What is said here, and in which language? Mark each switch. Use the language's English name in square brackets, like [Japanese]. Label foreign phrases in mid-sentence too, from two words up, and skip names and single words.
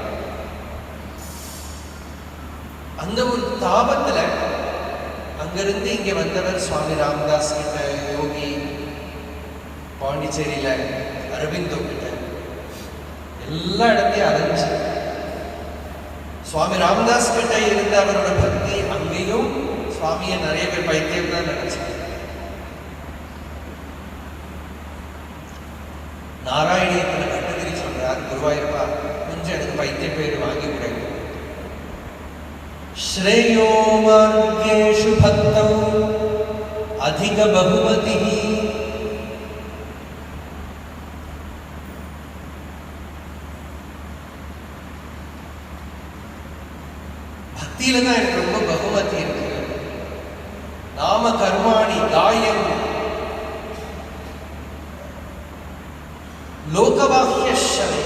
[Tamil] அந்த ஒரு தாபத்துல அங்கிருந்து இங்க வந்தவர் சுவாமி ராமதாஸ் கிட்ட, யோகி பாண்டிச்சேரியில அரவிந்தோ கிட்ட, எல்லா இடத்தையும் அலைஞ்சு சுவாமி ராமதாஸ் கிட்ட இருந்த அவரோட பக்தி, அங்கேயும் சுவாமியை நிறைய பேர் பைத்தியம் தான் நினைச்சாங்க. நாராயணியத்துல கட்டகிரி சொல்றார், குருவாயூரப்பா கொஞ்சம் எனக்கு பைத்திய பேர் வாங்கி கொடுங்க. [Sanskrit] श्रेयो मार्गेषु भक्तौ अधिक बहुमतिः [Tamil] பக்தியில தான் எனக்கு ரொம்ப பகுமதி இருக்கு. [Sanskrit] नाम कर्माणि कायं लोकवाक्य शक्ति.